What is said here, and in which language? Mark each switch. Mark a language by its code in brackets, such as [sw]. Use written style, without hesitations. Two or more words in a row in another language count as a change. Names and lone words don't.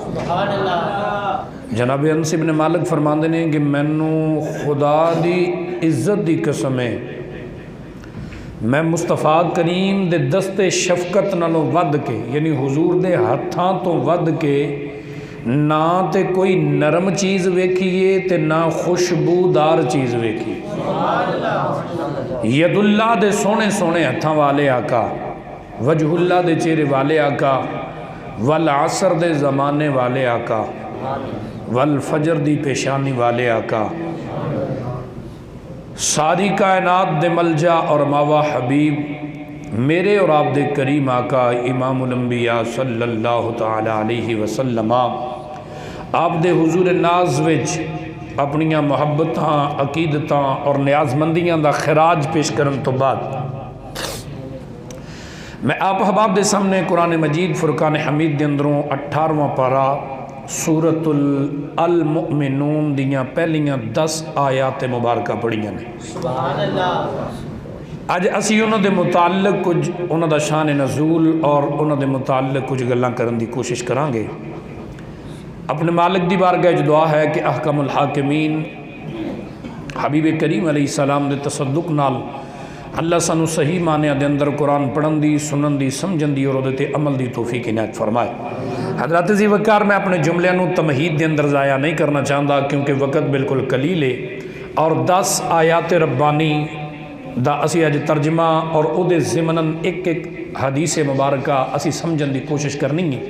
[pa] جناب انس بن مالک فرماندے نے کہ مینوں خدا دی عزت دی قسم ہے میں مصطفیٰ کریم دے دست شفقت نالوں ود کے یعنی حضور دے ہتھاں تو ود کے نہ تے کوئی نرم چیز ویکھیے تے نہ خوشبودار چیز ویکھی۔ [ar] ید اللہ [pa] دے سونے سونے ہتھاں والے آقا [ar] وجہ اللہ [pa] دے چہرے والے آقا والعصر دے زمانے والے آقا والفجر دی پیشانی والے آقا ساری کائنات دے ملجا اور ماوا حبیب میرے اور آپ دے کریم آقا [ar] امام الانبیاء صلی اللہ تعالی علیہ وسلم [pa] آپ دے حضور ناز وچ اپنیاں محبتاں عقیدتاں اور نیازمندیاں دا خراج پیش کرن تو بعد میں آپ احباب دے سامنے قرآن مجید فرقان حمید دے اندروں 18واں پارا سورۃ المؤمنون دیاں پہلیاں 10 آیات مبارکہ پڑھیاں نے۔ [ar] سبحان اللہ۔ [pa] اج اسی انہوں دے متعلق کچھ انہوں دا شان نزول اور انہوں دے متعلق کچھ گلاں کرن دی کوشش کران گے۔ اپنے مالک دی بارگاہ دعا ہے کہ [ar] احکم الحاکمین [pa] حبیب کریم [ar] علیہ السلام [pa] دے تصدق نال اللہ سانو صحیح معنی دے اندر قرآن پڑھن دی سنن دی سمجھن دی اور تے عمل دی توفیق عنایت فرمائے۔ حضرات عزیز وقار میں اپنے جملے نو تمہید دے اندر [ur] ضائع نہیں کرنا چاہتا کیونکہ وقت بالکل قلیل ہے [pa] اور 10 آیات ربانی دا اسی اج ترجمہ اور او دے ضمناً ایک ایک حدیث مبارکہ اسی سمجھن دی کوشش کرنی ہے۔